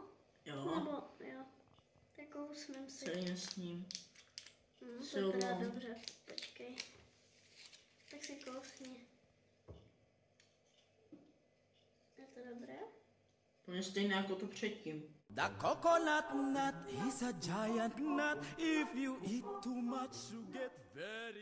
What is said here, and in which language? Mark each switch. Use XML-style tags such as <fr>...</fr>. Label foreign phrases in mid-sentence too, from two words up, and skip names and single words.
<cs>Jo, Nebo jo. Tak kousnem si. celým s ním. To vypadá dobře. Počkej. Tak si kousni. Je to dobré? Úplně stejné jako tu předtím.</cs> <en>The coconut nut is a giant nut. If you eat too much, you get very</en>